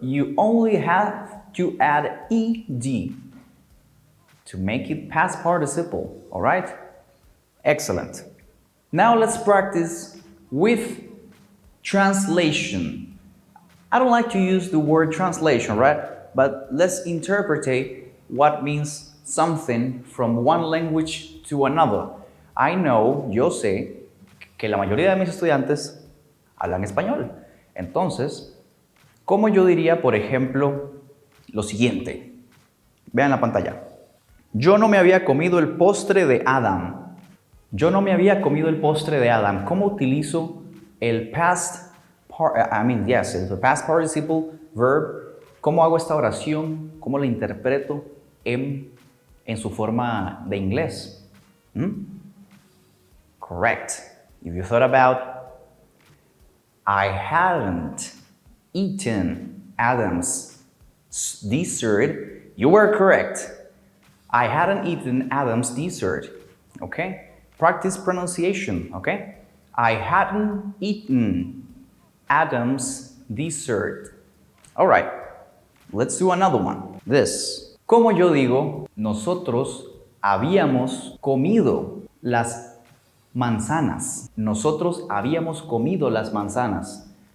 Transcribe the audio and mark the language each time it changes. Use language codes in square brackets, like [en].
[en] You only have to add ed to make it past participle, all right? Excellent. Now let's practice with translation. I don't like to use the word translation, right? But let's interpret what means something from one language to another. I know, [es] yo sé, que la mayoría de mis estudiantes hablan español. Entonces, ¿cómo yo diría, por ejemplo, lo siguiente? Vean la pantalla. Yo no me había comido el postre de Adam. Yo no me había comido el postre de Adam. ¿Cómo utilizo el past el [en] past participle verb? [es] ¿Cómo hago esta oración? ¿Cómo la interpreto en su forma de inglés? [en] Correct. If you thought about, I hadn't eaten Adam's dessert, you were correct. I hadn't eaten Adam's dessert. Okay? Practice pronunciation, okay? I hadn't eaten Adam's dessert. All right, let's do another one. This. [es] Como yo digo, nosotros habíamos comido las manzanas. Nosotros habíamos comido las manzanas.